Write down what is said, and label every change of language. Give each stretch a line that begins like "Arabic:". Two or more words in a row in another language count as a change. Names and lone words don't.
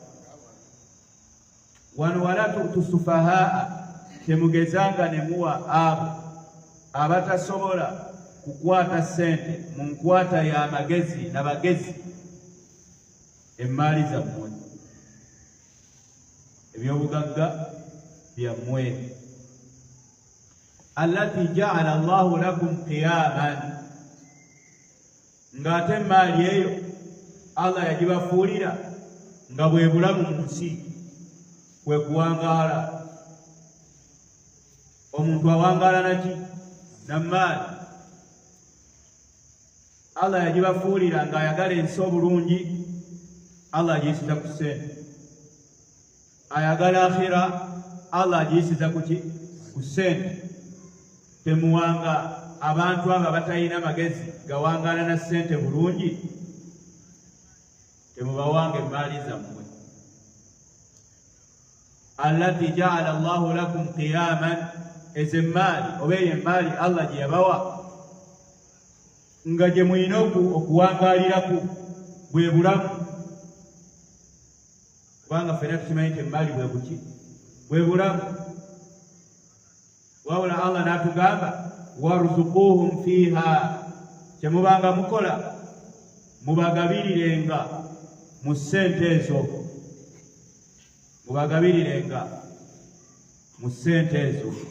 Arabic: وانو ولا تؤتوا سفهاء,
Ganda: temugezanga ne muwa abo abatasobola kukwata ssente mu nkwata y'amagezi n'abagezi emaali zammwe, ebyobugagga byammwe.
Arabic: التي جعل الله لكم قياما,
Ganda: ng'ate emaali eyo Allah yagibafuulira nga bwe bulamu mu nsi kwe kuwangaala. Omuntu awangaala naki? Na maali. Allah yagibafuulira ng'ayagala ensi obulungi, Allah agiyisiza ku ssente. Ayagala akhira, Allah agiyisiza ku ki? Ku ssente. Temuwanga abantu abo abatalina magezi gawangaala na ssente bulungi, temubawanga emaali zammwe.
Arabic: التي جعل الله لكم قياما,
Ganda: ezo emaali oba eyo emaali Allah gye yabawa nga gye mulina okuwangaaliraku bwe bulamu. Kubanga ffenna tukimanyi nti emaali bwe buki? Bwe bulamu. Wabula Allah n'atugamba
Arabic: وارزقوهم فيها,
Ganda: kyemubanga mukola mubagabirirenga mu ssente ezo, mubagabirirenga mu ssente ezo.